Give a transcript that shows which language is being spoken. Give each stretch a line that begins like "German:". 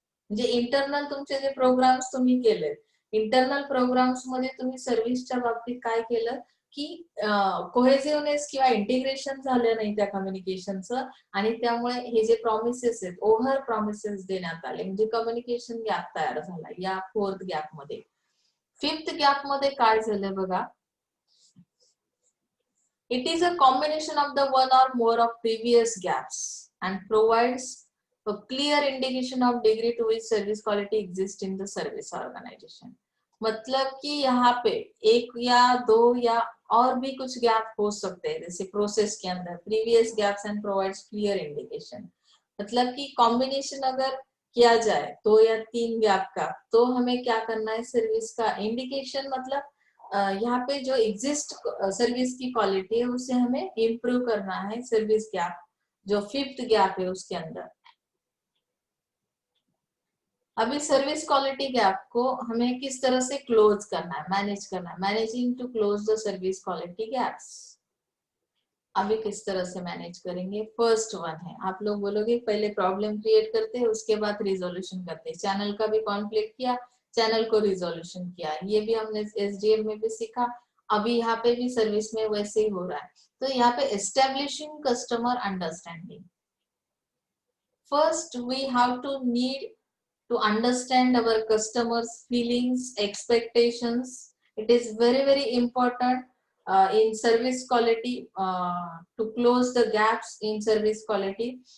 Marathi: म्हणजे इंटरनल तुमचे जे प्रोग्राम्स तुम्ही केलेत, इंटरनल प्रोग्राम्स मध्ये तुम्ही सर्व्हिसच्या बाबतीत काय केलं की कोहेसिव्हनेस किंवा इंटिग्रेशन झालं नाही त्या कम्युनिकेशनचं, आणि त्यामुळे हे जे प्रॉमिसेस आहेत ओव्हर प्रॉमिसेस देण्यात आले, म्हणजे कम्युनिकेशन गॅप तयार झाला या फोर्थ गॅप मध्ये। फिफ्थ गॅप मध्ये काय झालं बघा,
English: It is a combination of the one or more of previous gaps and provides a clear indication of degree to which service quality exists in the service organization.
Hindi: मतलब कि यहाँ पे एक या दो या और भी कुछ गैप हो सकते हैं, जैसे प्रोसेस के अंदर
English: Previous gaps and provides clear indication.
Hindi: मतलब कि कॉम्बिनेशन अगर किया जाए 2 या 3 गैप का, तो हमें क्या करना है, सर्विस का इंडिकेशन, मतलब यहाँ पे जो एग्जिस्ट सर्विस की क्वालिटी है उसे हमें इम्प्रूव करना है सर्विस गैप, जो 5th गैप है उसके अंदर। अभी सर्विस क्वालिटी गैप को हमें किस तरह से क्लोज करना है, मैनेज करना है,
English: Managing to close the service quality gaps.
Hindi: अभी किस तरह से मैनेज करेंगे? फर्स्ट वन है, आप लोग बोलोगे पहले प्रॉब्लम क्रिएट करते हैं उसके बाद रिजोल्यूशन करते हैं। चैनल का भी कॉन्फ्लिक्ट किया, चैनल को रिजोल्यूशन किया, ये भी हमने एसडीएम में भी सीखा। अभी यहाँ पे भी सर्विस में वैसे ही हो रहा है। तो यहाँ पे
English: Establishing customer understanding, first we have to need to understand our customers feelings, expectations. It is very important in service quality to close the gaps in service quality.